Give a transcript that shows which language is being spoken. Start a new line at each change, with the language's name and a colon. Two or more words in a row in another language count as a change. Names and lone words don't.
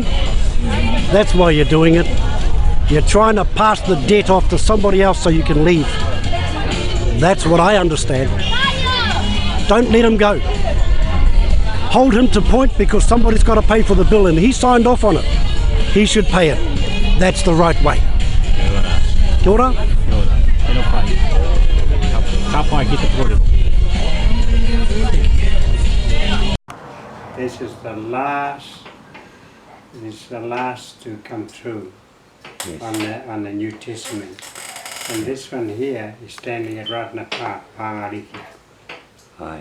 English: That's why you're doing it. You're trying to pass the debt off to somebody else so you can leave. That's what I understand. Don't let him go. Hold him to point, because somebody's got to pay for the bill and he signed off on it. He should pay it. That's the right way.
Māori: Kia ora. Kia ora. Tino pai. Ka pai ki te kōrero.
English: This is the last to come through. Yes. on the New Testament. And this one here is standing at Ratna Pangariki. Aye.